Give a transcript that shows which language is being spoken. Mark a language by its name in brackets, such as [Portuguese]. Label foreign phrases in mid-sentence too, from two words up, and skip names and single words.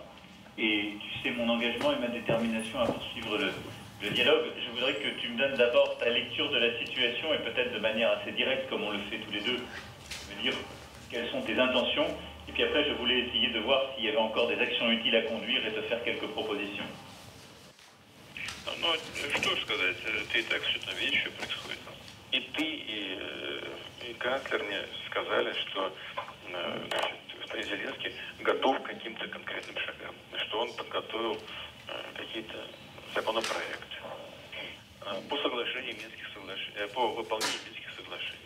[French] Et tu sais mon engagement et ma détermination à poursuivre le dialogue. Je voudrais que tu me donnes d'abord ta lecture de la situation et peut-être de manière assez directe, comme on le fait tous les deux, me dire quelles sont tes intentions. Et puis après, je voulais essayer de voir s'il y avait encore des actions utiles à conduire et te faire quelques propositions. [Russian] Ну, что сказать, ты и так все там видишь, что происходит. И ты, и канцлер мне сказали, что господин Зеленский готов к каким-то конкретным шагам, что он подготовил какие-то законопроекты по соглашению Минских соглашений, по выполнению Минских соглашений.